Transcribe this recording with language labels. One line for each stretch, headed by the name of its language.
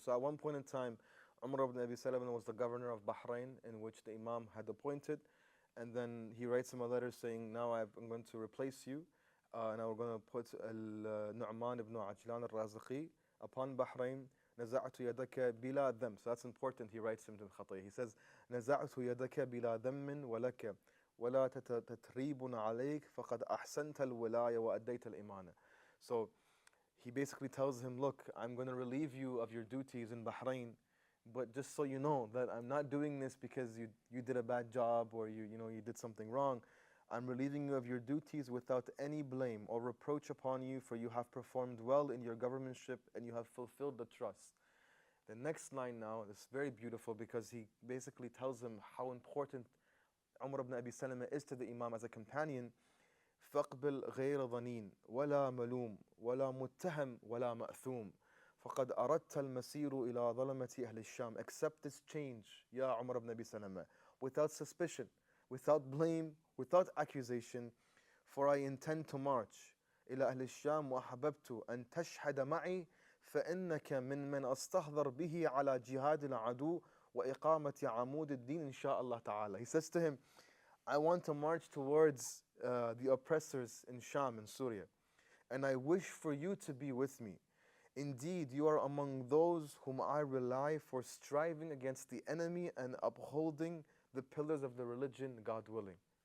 English: So at one point in time, Umar ibn Abi Salama was the governor of Bahrain, in which the Imam had appointed. And then he writes him a letter saying, now I'm going to replace you, and I'm going to put Nu'man ibn Ajlan al-Raziqi upon Bahrain.
Arabic: نزعت يدك بلا ذنب.
English: So that's important. He writes him to Khatay. He says,
Arabic: نزعت يدك بلا ذنب ولك ولا تتريب عليك فقد أحسنت الولاية وأديت الإمانة.
English: So he basically tells him, look, I'm going to relieve you of your duties in Bahrain, but just so you know that I'm not doing this because you did a bad job or you did something wrong. I'm relieving you of your duties without any blame or reproach upon you, for you have performed well in your governmentship and you have fulfilled the trust. The next line now is very beautiful because he basically tells him how important Umar ibn Abi Salama is to the Imam as a companion,
Arabic: فاقبل غير ظنين ولا ملوم ولا متهم ولا مأثوم فقد أردت المسير إلى ظلمة أهل الشام.
English: Accept this change, Ya Umar ibn Abi Salama, without suspicion, without blame, without accusation, for I intend to march
Arabic: إلى أهل الشام وأحببت أن تشهد معي فإنك من أستحضر به على جهاد العدو وإقامة عمود الدين إن شاء الله تعالى.
English: He says to him, I want to march towards the oppressors in Sham in Syria, and I wish for you to be with me. Indeed, you are among those whom I rely for striving against the enemy and upholding the pillars of the religion, God willing.